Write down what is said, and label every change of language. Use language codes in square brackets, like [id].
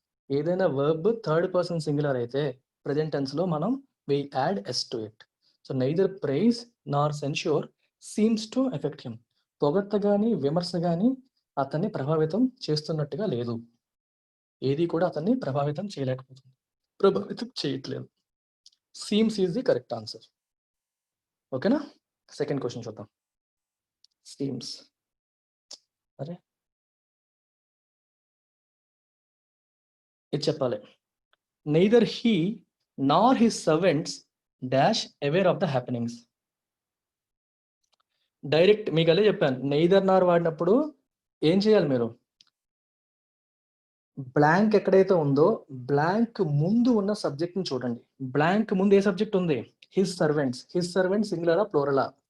[te] ఏదైనా verb third person singular అయితే present tense లో మనం [en] We add s to it. So neither praise nor censure seems to affect him. [te] పొగడ్త కానీ విమర్శ కానీ అతన్ని ప్రభావితం చేస్తున్నట్టుగా లేదు. ఏది కూడా అతన్ని ప్రభావితం చేయలేకపోతుంది, ప్రభావితం చేయట్లేదు. [en] seems is the correct answer. [te] ఓకేనా? సెకండ్ క్వశ్చన్ చూద్దాం. seems. అరే ఇది చెప్పాలి. [en] neither he nor his servants dash aware of the happenings. [te] Direct మీకు అదే చెప్పాను, నెయిదర్ నార్ వాడినప్పుడు ఏం చేయాలి మీరు, బ్లాంక్ ఎక్కడైతే ఉందో బ్లాంక్ ముందు ఉన్న సబ్జెక్ట్ ని చూడండి. బ్లాంక్ ముందు ఏ సబ్జెక్ట్ ఉంది? His servants. His servants సింగులరా ప్లోరలా?